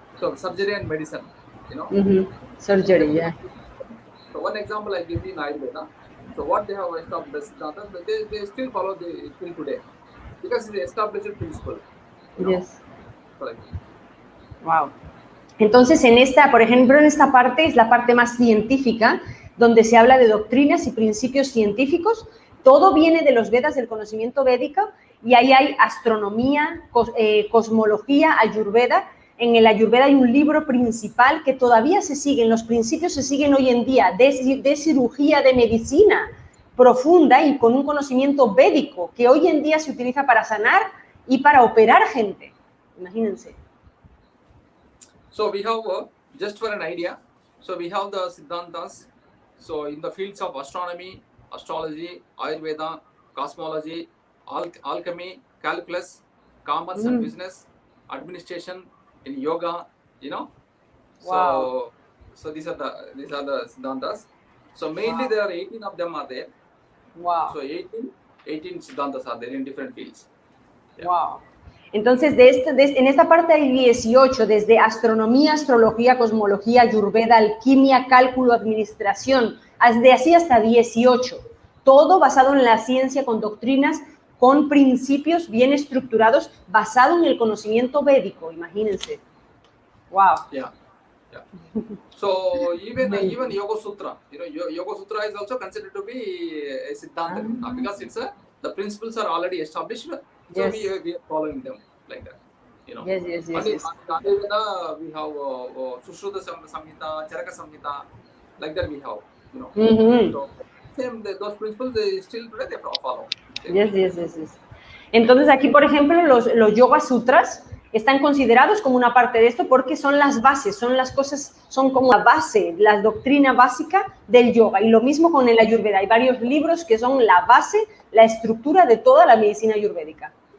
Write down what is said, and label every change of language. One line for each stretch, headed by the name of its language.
English: So surgery and medicine. Surgery. Yeah. So one example I give you in Ayurveda. So what they have established, they still follow till today because it's the established principle. Yes. Correct. Wow.
Spanish: Entonces, por ejemplo, en esta parte es la parte más científica, donde se habla de doctrinas y principios científicos. Todo viene de los Vedas, del conocimiento védico, y ahí hay astronomía, cosmología, Ayurveda. En el Ayurveda hay un libro principal que todavía se siguen, los principios se siguen hoy en día, de cirugía, de medicina profunda y con un conocimiento védico que hoy en día se utiliza para sanar y para operar gente. Imagínense.
English: So we have, just for an idea, so we have the Siddhantas. So in the fields of astronomy, astrology, Ayurveda, cosmology, alchemy, calculus, commerce and business, administration, in yoga, Wow. So these are the Siddhantas. So mainly there are 18 of them are there. Wow. So 18 Siddhantas are there in different fields. Yeah. Wow.
Spanish: Entonces, en esta parte hay 18, desde astronomía, astrología, cosmología, ayurveda, alquimia, cálculo, administración, de así hasta 18. Todo basado en la ciencia, con doctrinas, con principios bien estructurados, basado en el conocimiento védico, imagínense. Wow. Yeah.
English: So even Yoga Sutra, Yoga Sutra is also considered to be a Siddhanta because the principles are already established. So we are following them like that. Yes. And in Ayurveda, we have Sushruta Samhita, Charaka Samhita, like that we have. So same, those principles still today they follow. Yes.
Spanish: Entonces aquí, por ejemplo, los Yoga Sutras están considerados como una parte de esto porque son las bases, son las cosas, son como la base, la doctrina básica del yoga. Y lo mismo con el Ayurveda. Hay varios libros que son la base, la estructura de toda la medicina ayurvédica.